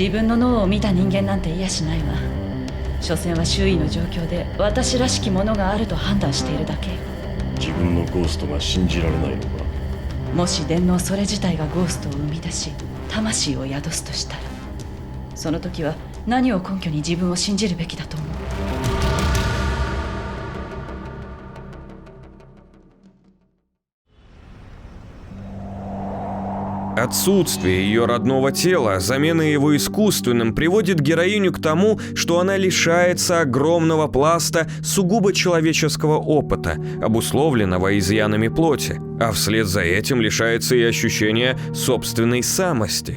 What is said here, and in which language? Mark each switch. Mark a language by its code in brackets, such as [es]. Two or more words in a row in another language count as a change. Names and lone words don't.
[ja] 自分の脳を見た人間なんていやしないわ。所詮は周囲の状況で私らしきものがあると判断しているだけ。自分のゴーストが信じられないのか。もし電脳それ自体がゴーストを生み出し、魂を宿すとしたら、その時は何を根拠に自分を信じるべきだと思う。 [ru] Отсутствие ее родного тела, замена его искусственным, приводит героиню к тому, что она лишается огромного пласта сугубо человеческого опыта, обусловленного изъянами плоти, а вслед за этим лишается и ощущения собственной самости.